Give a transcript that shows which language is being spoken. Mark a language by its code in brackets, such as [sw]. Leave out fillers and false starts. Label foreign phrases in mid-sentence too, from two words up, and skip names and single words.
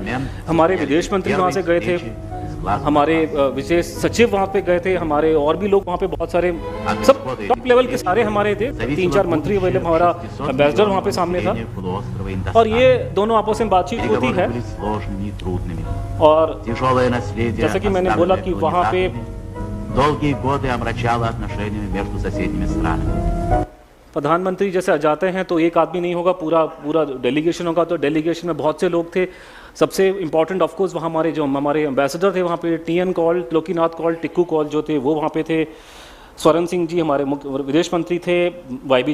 [hi] हमारे विदेश मंत्री वहाँ से गए थे, हमारे विशेष सचिव वहाँ पे गए थे, हमारे और भी लोग वहाँ पे बहुत सारे, सब [en] top level [hi] के सारे हमारे थे, 3-4 मंत्री अवेलेबल, हमारा एम्बेसडर वहाँ पे सामने था। और ये दोनों आपस में बातचीत होती है। और जैसा कि मैंने बोला कि वहाँ पे [ru] долгие годы омрачало отношениями между соседними странами. [hi] प्रधानमंत्री जैसे जाते हैं तो एक आदमी नहीं होगा, पूरा पूरा डेलीगेशन होगा। तो डेलीगेशन में बहुत से लोग थे। सबसे [en] important of course [hi] वहाँ हमारे एम्बेसडर थे वहाँ पे, टी.एन. कौल, लोकीनाथ कौल, टिक्कू कौल जो थे वो वहाँ पे थे। स्वरण सिंह जी हमारे विदेश मंत्री थे, वाई.बी.